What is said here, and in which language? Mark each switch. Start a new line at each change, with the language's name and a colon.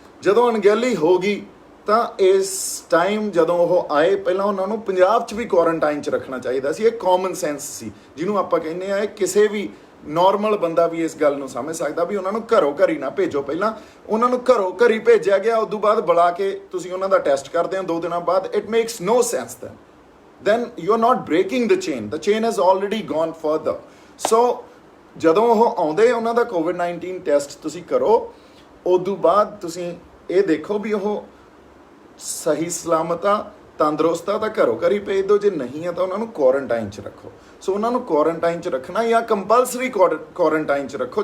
Punjabi: ਜਦੋਂ ਅਣਗਹਿਲੀ ਹੋ ਗਈ ਤਾਂ ਇਸ ਟਾਈਮ ਜਦੋਂ ਉਹ ਆਏ, ਪਹਿਲਾਂ ਉਹਨਾਂ ਨੂੰ ਪੰਜਾਬ 'ਚ ਵੀ ਕੁਆਰੰਟਾਈਨ 'ਚ ਰੱਖਣਾ ਚਾਹੀਦਾ ਸੀ। ਇਹ ਕਾਮਨ ਸੈਂਸ ਸੀ ਜਿਹਨੂੰ ਆਪਾਂ ਕਹਿੰਦੇ ਆ। ਇਹ ਕਿਸੇ ਵੀ ਨਾਰਮਲ ਬੰਦਾ ਵੀ ਇਸ ਗੱਲ ਨੂੰ ਸਮਝ ਸਕਦਾ ਵੀ ਉਹਨਾਂ ਨੂੰ ਘਰੋਂ ਘਰੀ ਨਾ ਭੇਜੋ। ਪਹਿਲਾਂ ਉਹਨਾਂ ਨੂੰ ਘਰੋਂ ਘਰੀ ਭੇਜਿਆ ਗਿਆ, ਉਸ ਤੋਂ ਬਾਅਦ ਬੁਲਾ ਕੇ ਤੁਸੀਂ ਉਹਨਾਂ ਦਾ ਟੈਸਟ ਕਰਦੇ ਹੋ 2 ਦਿਨਾਂ ਬਾਅਦ।
English: It makes no sense then you are not breaking the chain has already gone further।
Punjabi: so ਜਦੋਂ ਉਹ ਆਉਂਦੇ ਉਹਨਾਂ ਦਾ ਕੋਵਿਡ-19 ਟੈਸਟ ਤੁਸੀਂ ਕਰੋ, ਉਸ ਤੋਂ ਬਾਅਦ ਤੁਸੀਂ ਇਹ ਦੇਖੋ ਵੀ ਉਹ ਸਹੀ ਸਲਾਮਤ ਆ, ਤੰਦਰੁਸਤ ਆ ਤਾਂ ਘਰੋਂ ਘਰੀ ਭੇਜ ਦਿਓ, ਜੇ ਨਹੀਂ ਆ ਤਾਂ ਉਹਨਾਂ ਨੂੰ ਕੁਆਰੰਟਾਈਨ 'ਚ ਰੱਖੋ। ਸੋ ਉਹਨਾਂ ਨੂੰ ਕੁਆਰੰਟਾਈਨ 'ਚ ਰੱਖਣਾ ਜਾਂ ਕੰਪਲਸਰੀ ਕੁਆਰੰਟਾਈਨ 'ਚ ਰੱਖੋ।